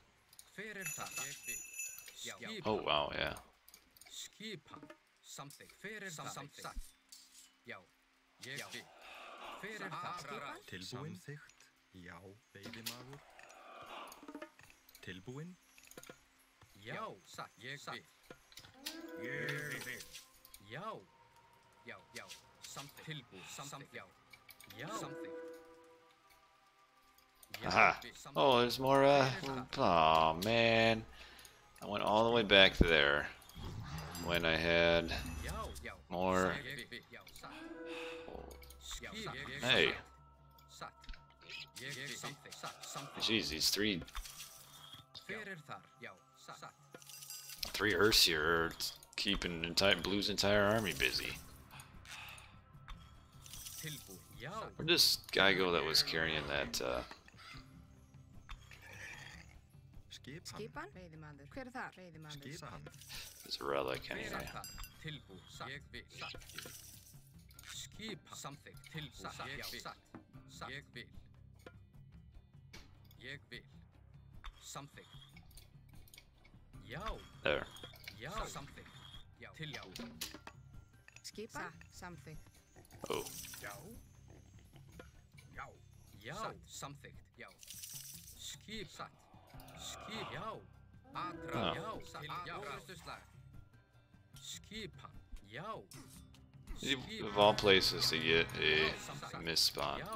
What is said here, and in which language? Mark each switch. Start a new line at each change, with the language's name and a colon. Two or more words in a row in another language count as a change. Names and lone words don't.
English: Oh, wow, yeah.
Icelandic: Samþykkt, já, veiðimaður. Tilbúin. Já, satt, ég vil. Ég vil. Já, já, já, samþykkt. Tilbúin, samþykkt, já. Já, samþykkt.
English: Aha. Oh, there's more, oh, man. I went all the way back there when I had more... Hey. Jeez, these three Earths here are keeping Blue's entire army busy. Where'd this guy go that was carrying that,
Icelandic: Skipan? Veiðimaður. Hver þar? Veiðimaður.
English: It's a relic anyway. There.
Icelandic: Skipan? Samþykkt.
English: Oh. Of all places to get a misspawn.